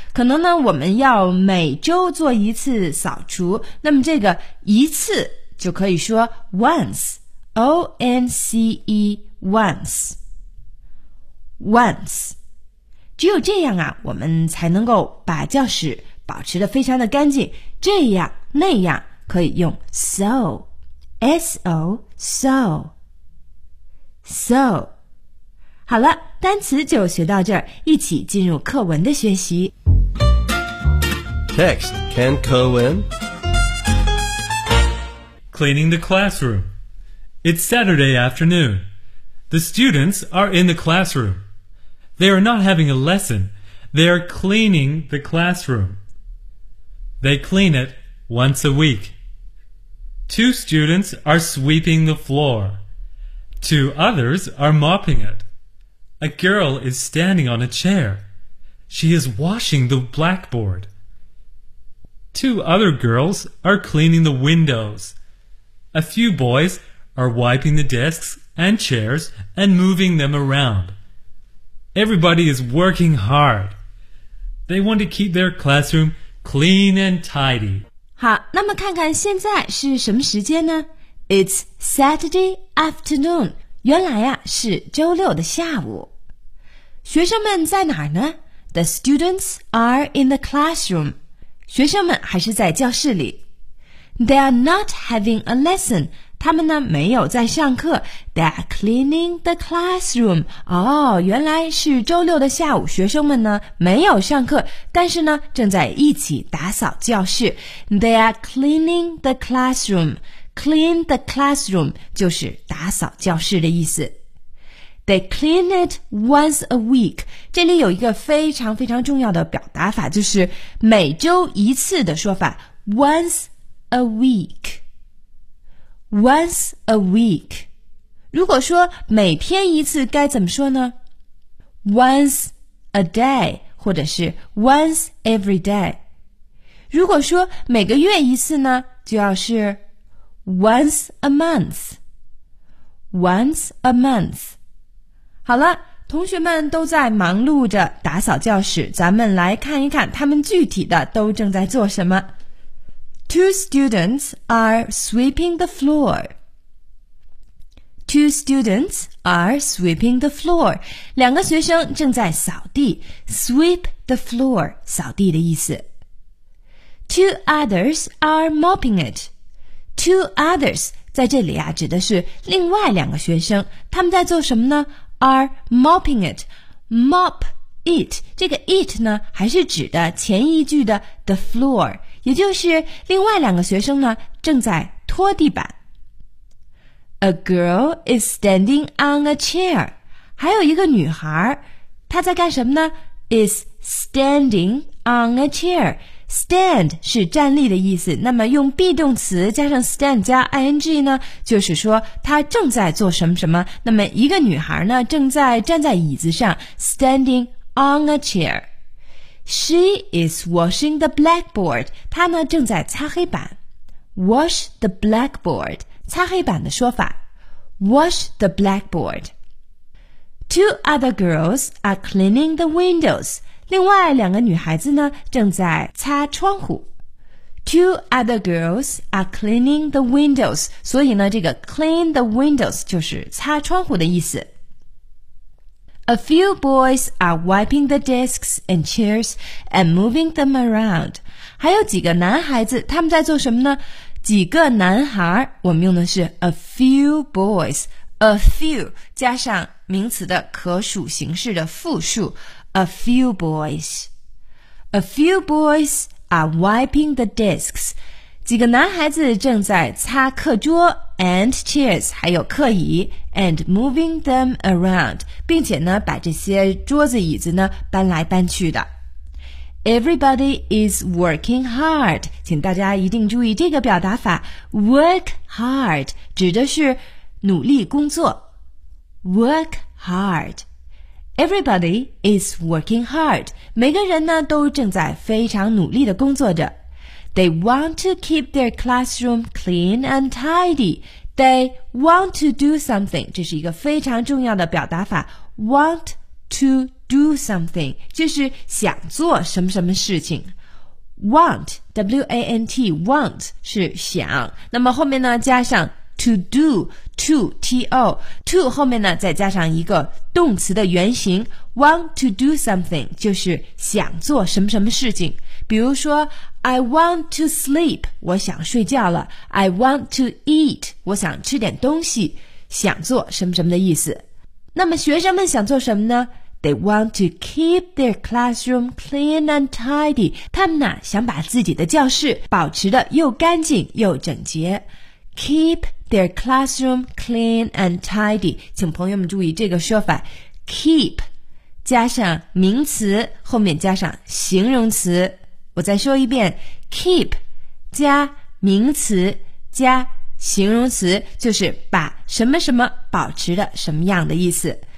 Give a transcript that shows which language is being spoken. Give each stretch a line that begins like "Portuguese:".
Chinese: 可能呢，我们要每周做一次扫除，那么这个一次就可以说 once, O-N-C-E, once, once。只有这样啊，我们才能够把教室保持得非常的干净。这样那样可以用 so, S-O, so, so。好了，单词就学到这儿，一起进入课文的学习。
English: Text Ken Cohen. Cleaning the classroom. It's Saturday afternoon. The students are in the classroom. They are not having a lesson. They are cleaning the classroom. They clean it once a week. Two students are sweeping the floor. Two others are mopping it. A girl is standing on a chair. She is washing the blackboard. Two other girls are cleaning the windows. A few boys are wiping the desks and chairs and moving them around. Everybody is working hard. They want to keep their classroom clean and tidy.
Chinese: 好，那么看看现在是什么时间呢？
English: It's Saturday afternoon.
Chinese: 原来呀，是周六的下午。学生们在哪儿呢？
English: The students are in the classroom.
Chinese: 学生们还是在教室里。
English: They are not having a lesson.
Chinese: 他们呢没有在上课。
English: They are cleaning the classroom.
Chinese: 哦，原来是周六的下午，学生们呢没有上课，但是呢正在一起打扫教室。
English: They are cleaning the classroom. Clean the classroom
Chinese: 就是打扫教室的意思。
English: They clean it once a week.
Chinese: 这里有一个非常非常重要的表达法，就是每周一次的说法，
English: once a week. Once a week.
Chinese: 如果说每天一次该怎么说呢？
English: Once a day,
Chinese: 或者是
English: once every day.
Chinese: 如果说每个月一次呢，就要是 once a month.
English: Once a month.
Chinese: 好了，同学们都在忙碌着打扫教室，咱们来看一看他们具体的都正在做什么。
English: Two students are sweeping the floor. Two students are sweeping the floor.
Chinese: 两个学生正在扫地，
English: sweep the floor,
Chinese: 扫地的意思。
English: Two others are mopping it. Two others
Chinese: 在这里啊，指的是另外两个学生，他们在做什么呢？
English: Are mopping it, mop it.
Chinese: 这个 it 呢，还是指的前一句的 the floor， 也就是另外两个学生呢正在拖地板。
English: A girl is standing on a chair.
Chinese: 还有一个女孩，她在干什么呢？
English: Is standing on a chair.
Chinese: Stand 是站立的意思，那么用 be 动词加上 stand 加 ing 呢，就是说她正在做什么什么。那么一个女孩呢，正在站在椅子上，
English: standing on a chair. She is washing the blackboard.
Chinese: 她呢正在擦黑板。
English: Wash the blackboard，
Chinese: 擦黑板的说法。
English: Wash the blackboard. Two other girls are cleaning the windows.
Chinese: 另外两个女孩子呢正在擦窗户。
English: Two other girls are cleaning the windows.
Chinese: 所以呢这个
English: clean the windows
Chinese: 就是擦窗户的意思。
English: A few boys are wiping the desks and chairs and moving them around.
Chinese: 还有几个男孩子他们在做什么呢？几个男孩，我们用的是
English: a few boys.
Chinese: A few 加上名词的可数形式的复数。
English: A few boys. A few boys are wiping the desks.
Chinese: 几个男孩子正在擦课桌
English: and chairs,
Chinese: 还有课椅
English: and moving them around,
Chinese: 并且呢把这些桌子椅子呢搬来搬去的。
English: Everybody is working hard.
Chinese: 请大家一定注意这个表达法。
English: Work hard
Chinese: 指的是努力工作。
English: Work hard. Everybody is working hard.
Chinese: 每个人呢都正在非常努力的工作着。
English: They want to keep their classroom clean and tidy. They want to do something.
Chinese: 这是一个非常重要的表达法。
English: Want to do something.
Chinese: 就是想做什么什么事情。 Want, W-A-N-T, want 是想。那么后面呢加上
English: to do,
Chinese: to, T-O, to 后面呢再加上一个动词的原形。
English: Want to do something,
Chinese: 就是想做什么什么事情。比如说
English: I want to sleep,
Chinese: 我想睡觉了。
English: I want to eat,
Chinese: 我想吃点东西。想做什么什么的意思。那么学生们想做什么呢？
English: They want to keep their classroom clean and tidy.
Chinese: 他们呢想把自己的教室保持得又干净又整洁。
English: Keep their classroom clean and tidy.
Chinese: 请朋友们注意这个说法。Keep, 加上名词，后面加上形容词。我再说一遍 ,keep 加名词加形容词就是把什么什么保持的什么样的意思。